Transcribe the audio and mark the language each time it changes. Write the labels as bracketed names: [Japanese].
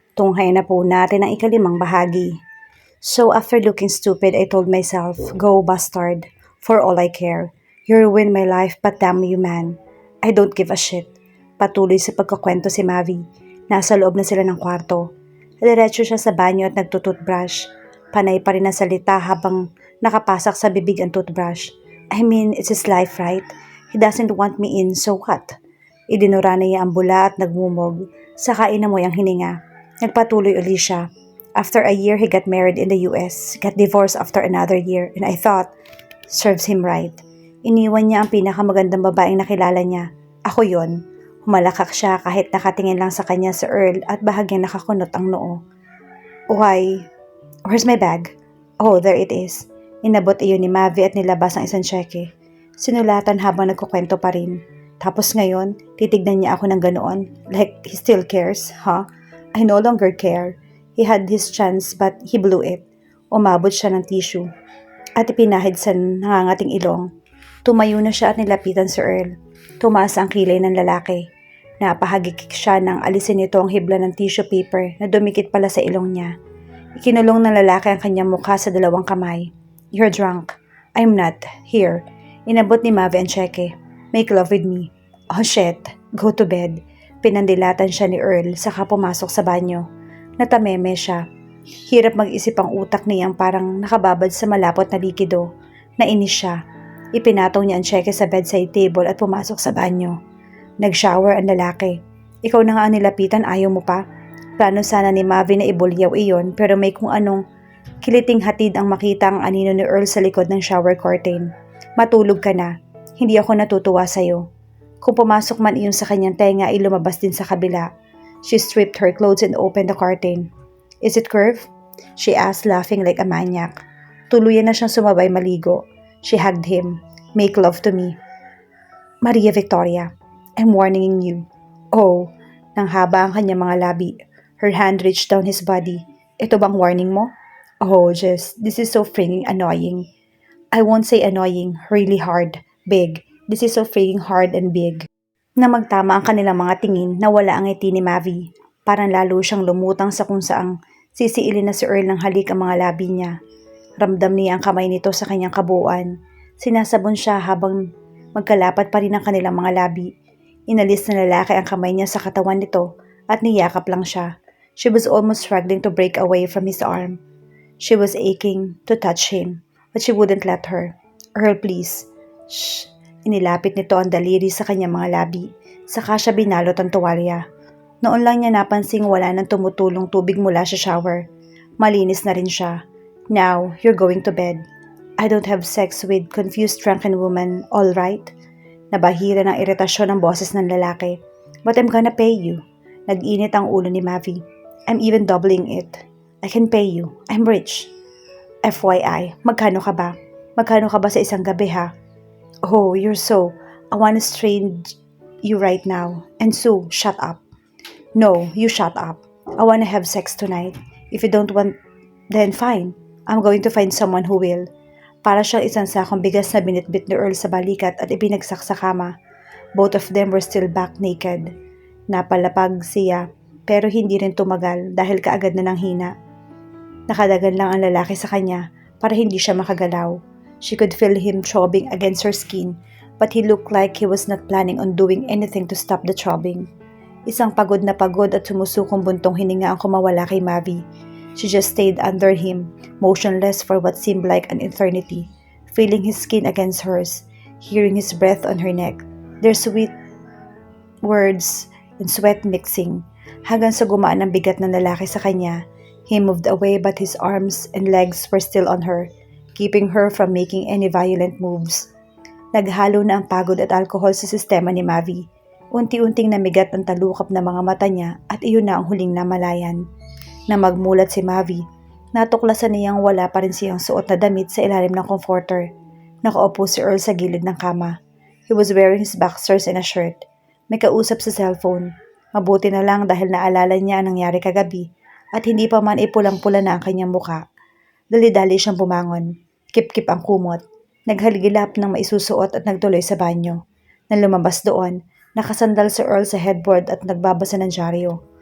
[Filipino] Tunghay na po natin ang ikalimang bahagi. [English] So after looking stupid, I told myself, go bastard, for all I care. You ruined my life, but damn you man. I don't give a shit. [Filipino] Patuloy sa pagkakwento si Mavi. Nasa loob na sila ng kwarto. Diretso siya sa banyo at nagtututbrush. Panay pa rin ang salita habang nakapasak sa bibig ang toothbrush. [English] I mean, it's his life, right? He doesn't want me in, so what? [Filipino] Idinura niya ang bula at nagmumog. Saka inamoy ang hininga. Nagpatuloy uli siya. [English] After a year, he got married in the US, got divorced after another year, and I thought, serves him right. [Filipino] Iniwan niya ang pinakamagandang babaeng nakilala niya. Ako yon. Humalakak siya kahit nakatingin lang sa kanya si Earl at bahagyang nakakunot ang noo. [English] Why? Where's my bag? Oh, there it is. [Filipino] Inabot iyon ni Mavi at nilabas ang isang cheque. Sinulatan habang nagkukwento pa rin. Tapos ngayon, titignan niya ako ng ganoon. [English] Like, he still cares, huh? I no longer care. He had his chance but he blew it. [Filipino] Umabot siya ng tissue. At ipinahid sa nangangating ilong. Tumayo na siya at nilapitan si Earl. Tumaas ang kilay ng lalaki. Napahagikik siya nang alisin nito ang hibla ng tissue paper na dumikit pala sa ilong niya. Ikinulong ng lalaki ang kanyang mukha sa dalawang kamay. [English] You're drunk. I'm not. Here. [Filipino] Inabot ni Mavi ang cheque. [English] Make love with me. Oh shit. Go to bed. [Filipino] Pinandilatan siya ni Earl saka pumasok sa banyo. Natameme siya. Hirap mag-isip ang utak niyang parang nakababad sa malapot na likido. Nainis siya. Ipinatong niya ang cheque sa bedside table at pumasok sa banyo. Nag-shower ang lalaki. Ikaw na nga ang nilapitan, ayaw mo pa? Plano sana ni Mavi na ibulyaw iyon pero may kung anong kiliting hatid ang makita ang anino ni Earl sa likod ng shower curtain. Matulog ka na. Hindi ako natutuwa sa'yo. Kung pumasok man iyon sa kanyang tenga ay lumabas din sa kabila. [English] She stripped her clothes and opened the curtain. Is it curved? She asked, laughing like a maniac. [Filipino] Tuluyan na siyang sumabay maligo. [English] She hugged him. Make love to me. Maria Victoria, I'm warning you. [Filipino] Oh, nang haba ang kanyang mga labi. [English] Her hand reached down his body. [Filipino] Ito bang warning mo? [English] Oh, Jess, this is so freaking annoying. I won't say annoying, really hard, big. This is so freaking hard and big. [Filipino] Na magtama ang kanilang mga tingin na wala ang ngiti ni Mavi. Parang lalo siyang lumutang sa kung saang sisiilin na si Earl ng halik ang mga labi niya. Ramdam niya ang kamay nito sa kanyang kabuuan. Sinasabon siya habang magkalapat pa rin ang kanilang mga labi. Inalis na lalaki ang kamay niya sa katawan nito at niyakap lang siya. [English] She was almost struggling to break away from his arm. She was aching to touch him, but she wouldn't let her. Earl, please. Shh. [Filipino] Inilapit nito ang daliri sa kanyang mga labi. Saka siya binalot ang tuwalya. Noon lang niya napansing wala nang tumutulong tubig mula sa shower. Malinis na rin siya. [English] Now, you're going to bed. I don't have sex with confused drunken woman, all right? [Filipino] Nabahira ng iritasyon ng boses ng lalaki. [English] But I'm gonna pay you. [Filipino] Nag-init ang ulo ni Mavi. [English] I'm even doubling it. I can pay you. I'm rich. [Filipino] FYI, magkano ka ba? Magkano ka ba sa isang gabi ha? [English] Oh, you're so. I wanna strain you right now. And Sue, shut up. No, you shut up. I wanna have sex tonight. If you don't want, then fine. I'm going to find someone who will. [Filipino] Para siyang isang sakong bigas na binitbit ni Earl sa balikat at ibinagsak sa kama. [English] Both of them were still back naked. [Filipino] Napalapag siya, pero hindi rin tumagal dahil kaagad na nanghina. Nakadagan lang ang lalaki sa kanya para hindi siya makagalaw. [English] She could feel him throbbing against her skin, but he looked like he was not planning on doing anything to stop the throbbing. [Filipino] Isang pagod na pagod at sumusukong buntong hininga ang kumawala kay Mavi. [English] She just stayed under him, motionless for what seemed like an eternity, feeling his skin against hers, hearing his breath on her neck, their sweet words and sweat mixing, [Filipino] hanggang sa gumaan ang bigat ng lalaki sa kanya. [English] He moved away but his arms and legs were still on her, keeping her from making any violent moves. [Filipino] Naghalo na ang pagod at alkohol sa sistema ni Mavi. Unti-unting namigat ang talukap na mga mata niya at iyon na ang huling namalayan. Na magmulat si Mavi, natuklasan niyang wala pa rin siyang suot na damit sa ilalim ng comforter. Nakaupo si Earl sa gilid ng kama. [English] He was wearing his boxers and a shirt. [Filipino] May kausap sa cellphone. Mabuti na lang dahil naalala niya ang nangyari kagabi at hindi pa man ipulang-pula na ang kanyang muka. Dali-dali siyang bumangon. Kip-kip ang kumot. Naghaligilap ng maisusuot at nagtuloy sa banyo. Nang lumabas doon, nakasandal si Earl sa headboard at nagbabasa ng dyaryo.